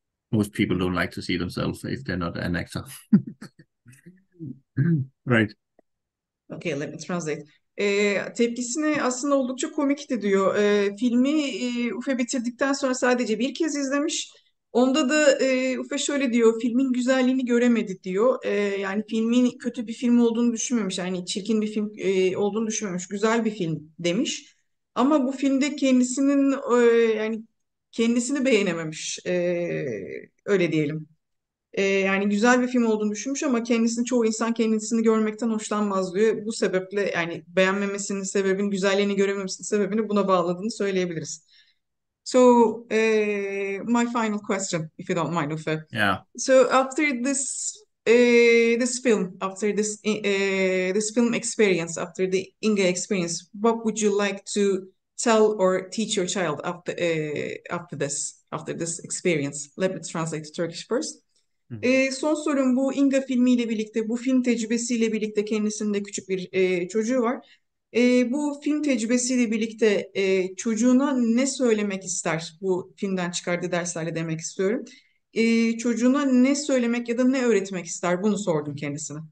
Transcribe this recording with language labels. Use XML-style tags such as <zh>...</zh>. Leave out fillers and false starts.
<en>Most people don't like to see themselves if they're not an actor. Right. Okay, let me translate.</en> <tr>Tepkisini aslında oldukça komikti diyor. Filmi Uffe bitirdikten sonra sadece bir kez izlemiş. Onda da Uffe şöyle diyor, filmin güzelliğini göremedi diyor. Yani filmin kötü bir film olduğunu düşünmemiş, yani çirkin bir film olduğunu düşünmemiş, güzel bir film demiş. Ama bu filmde kendisinin yani kendisini beğenememiş, öyle diyelim. Yani güzel bir film olduğunu düşünmüş ama çoğu insan kendisini görmekten hoşlanmaz diyor. Bu sebeple yani beğenmemesinin sebebini, güzelliğini görememesinin sebebini buna bağladığını söyleyebiliriz.</tr> <en>So, my final question, if you don't mind, Uffe. Yeah. So, after this film, after this film experience, after the INGA experience, what would you like to tell or teach your child after this experience? Let me translate to Turkish first.</en> <tr>Son sorum, bu İNGA filmiyle birlikte, bu film tecrübesiyle birlikte kendisinin de küçük bir çocuğu var. Bu film tecrübesiyle birlikte çocuğuna ne söylemek ister bu filmden çıkardığı derslerle demek istiyorum. Çocuğuna ne söylemek ya da ne öğretmek ister bunu sordum kendisine.</tr>